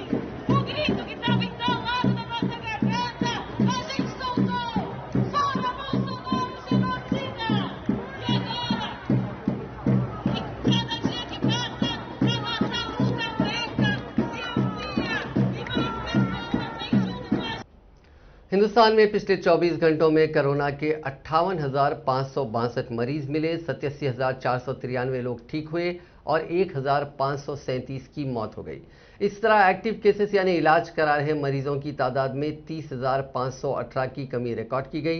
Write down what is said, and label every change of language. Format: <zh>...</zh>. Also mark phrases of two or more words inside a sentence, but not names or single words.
<pt>O grito que estava entalado na nossa garganta, a gente soltou. Fora Bolsonaro, genocida! E agora? E cada dia que passa, a nossa luta aumenta, se amplia e mais pessoas vêm junto com a gente.</pt> <hi>हिंदुस्तान में पिछले 24 घंटों में कोरोना के 58,562 मरीज मिले, 87,493 लोग ठीक हुए और 1,537 की मौत हो गई। इस तरह</hi> <en>active cases</en> <hi>यानी इलाज करा रहे मरीजों की तादाद में 30,518 की कमी रिकॉर्ड की गई।</hi>